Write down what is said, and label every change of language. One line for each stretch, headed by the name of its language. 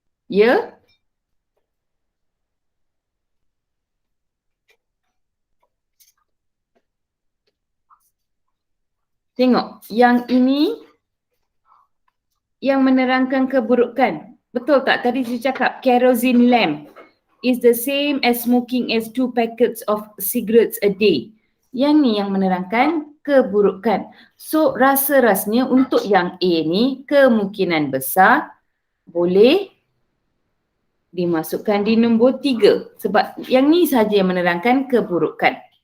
Malay: Ya? Tengok, yang ini yang menerangkan keburukan. Betul tak? Tadi saya cakap
English: kerosene lamp is the same as smoking as 2 packets of cigarettes a day.
Malay: Yang ni yang menerangkan keburukan. So rasa-rasanya untuk yang A ni kemungkinan besar boleh dimasukkan di nombor 3. Sebab yang ni saja yang menerangkan keburukan.